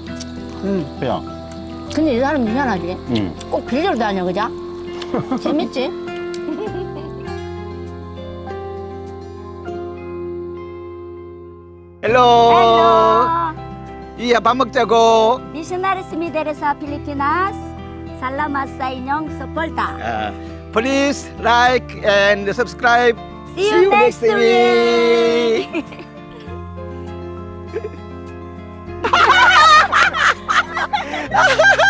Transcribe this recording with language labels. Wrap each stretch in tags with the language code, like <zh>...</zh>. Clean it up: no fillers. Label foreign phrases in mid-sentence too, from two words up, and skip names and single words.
<ko>그냥. 근데 이 사람 미안하지? 꼭 빌리러 다녀, 그죠? 재밌지?</ko> <en>Hello.</en> <ko>Iya, 밥 먹자고.</ko> <ceb>Missionaries Mideres sa Pilipinas. Salamat sa inyong suporta.</ceb> <en>Please like and subscribe. See you next week.</en>